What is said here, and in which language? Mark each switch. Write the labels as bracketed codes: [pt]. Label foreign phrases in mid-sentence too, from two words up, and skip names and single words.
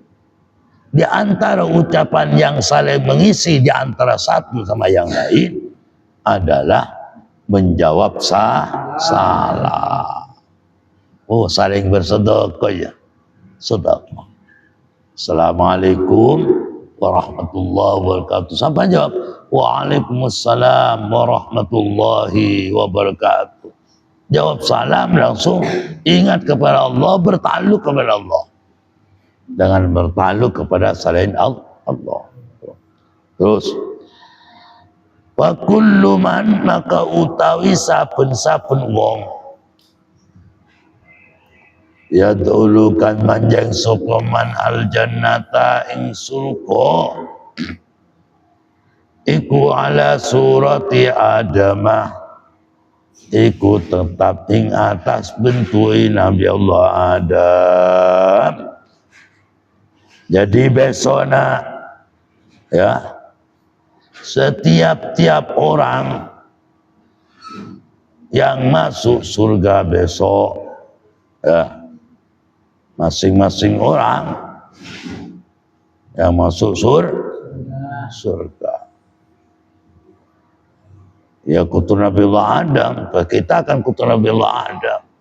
[id] Di antara ucapan yang saling mengisi di antara satu sama yang lain adalah menjawab salam. Oh, saling bersedekah ya. Sedekah. [ar] السلام عليكم ورحمة الله وبركاته. [id] Sampai jawab, [ar] وعليكم السلام ورحمة الله وبركاته. [id] Jawab salam langsung ingat kepada Allah, bertakluk kepada Allah. Jangan bertakluk kepada selain Allah. [jv] Terus [ar] وكل من [jv] maka utawi saben-saben wong ya dulukan manjang sapa [ar] من الجنة [jv] ing surga iku [ar] على صورة آدم [jv] iku tetap ing atas bentuki Nabi Allah Adam. [id] Jadi besoknya ya setiap orang yang masuk surga besok ya masing-masing orang yang masuk surga ya keturunan Nabi Allah Adam, kita akan keturunan Nabi Allah Adam.